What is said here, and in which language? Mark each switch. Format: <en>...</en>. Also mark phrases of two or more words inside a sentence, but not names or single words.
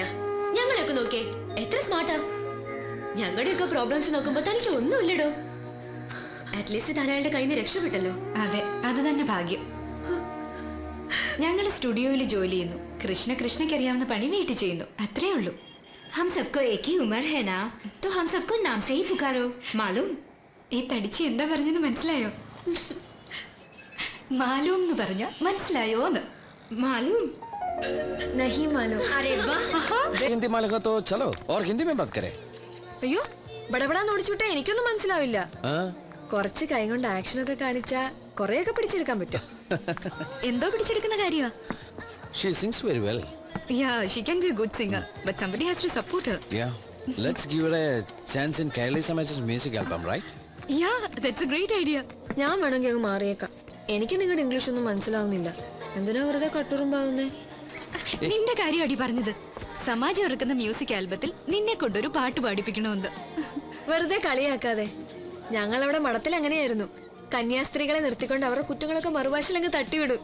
<ml>ഞങ്ങളെയൊക്കെ നോക്കേ, എത്ര സ്മാർട്ടാ. ഞങ്ങളുടെയൊക്കെ പ്രോബ്ലംസ് നോക്കുമ്പോ തനിക്ക് ഒന്നുമില്ലടോ. അറ്റ്ലീസ്റ്റ് താൻ അയാളുടെ കയ്യിൽ നിന്ന് രക്ഷപ്പെട്ടല്ലോ. അതെ, അത് തന്നെ ഭാഗ്യം. ഞങ്ങള് സ്റ്റുഡിയോയിൽ ജോലി ചെയ്യുന്നു. കൃഷ്ണയ്ക്ക് അറിയാവുന്ന പണി വീട്ടിൽ ചെയ്യുന്നു. അത്രേ ഉള്ളൂ.</ml> <hi>हम सबको एक ही उम्र है ना, तो हम सबको नाम से ही पुकारो, मालूम?</hi> <ml>ഈ തടിച്ച് എന്താ പറഞ്ഞെന്ന് മനസ്സിലായോ? മാലൂം എന്ന് പറഞ്ഞ മനസ്സിലായോന്ന്? മാലൂം</ml> <hi>नहीं मालूम. अरे वाह. हिंदी मालूम हो तो चलो और हिंदी में बात करें.</hi> <ml>അയ്യോ, ബടബടാന്ന് ഓടിച്ചുവിട്ടാ എനിക്കൊന്നും മനസ്സിലാവില്ല.</ml> <hi>हाँ?</hi> <ml>കുറച്ച് കൈ കൊണ്ട് ആക്ഷൻ ഒക്കെ കാണിച്ചാ കുറെയൊക്കെ പിടിച്ചെടുക്കാൻ പറ്റും. എന്തോ പിടിച്ചെടുക്കുന്ന കാര്യമാ.</ml> <en>She sings very well. Yeah, she can be a good singer, but somebody has to support her. Yeah. Let's give her a chance in Kaili Samaj's music album, right? Yeah, that's a great idea.</en> <ml>ഞാൻ വേണമെങ്കിൽ അങ്ങ് മാറിയേക്കാം. എനിക്ക് നിങ്ങളുടെ ഇംഗ്ലീഷ് ഒന്നും മനസ്സിലാവുന്നില്ല. എന്തിനാ വെറുതെ കട്ടുറുമ്പാവുന്നേ? നിന്റെ കാര്യം അടി പറഞ്ഞത്. സമാജം ഇറക്കുന്ന മ്യൂസിക് ആൽബത്തിൽ നിന്നെ കൊണ്ടൊരു പാട്ട് പാടിപ്പിക്കണമെന്ന്. വെറുതെ കളിയാക്കാതെ. ഞങ്ങളവിടെ മഠത്തിൽ അങ്ങനെയായിരുന്നു. കന്യാസ്ത്രീകളെ നിർത്തിക്കൊണ്ട് അവരുടെ കുറ്റങ്ങളൊക്കെ മറുഭാഷയിലങ്ങ് തട്ടിവിടും.</ml>